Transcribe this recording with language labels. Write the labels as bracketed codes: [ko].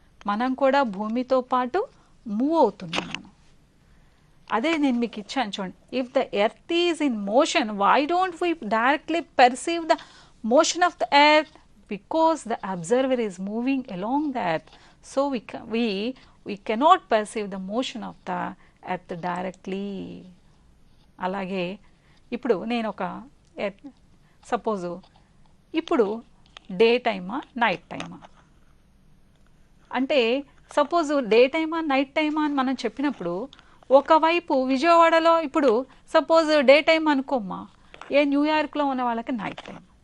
[te] మనం కూడా భూమితో పాటు మూవ్ అవుతున్నాం మనం. అదే నేను మీకు ఇచ్చాను చూడండి. [en] If the earth is in motion, why don't we directly perceive the motion of the earth? Because the observer is moving along the earth. So we cannot perceive the motion of the earth directly. [te] అలాగే ఇప్పుడు నేను ఒక suppose ఇప్పుడు day టైమా night టైమా అంటే, suppose day టైమా night టైమా అని మనం చెప్పినప్పుడు ఒకవైపు విజయవాడలో ఇప్పుడు సపోజ్ డే టైం అనుకోమ్మా, న్యూయార్క్లో ఉన్న వాళ్ళకి నైట్ టైం.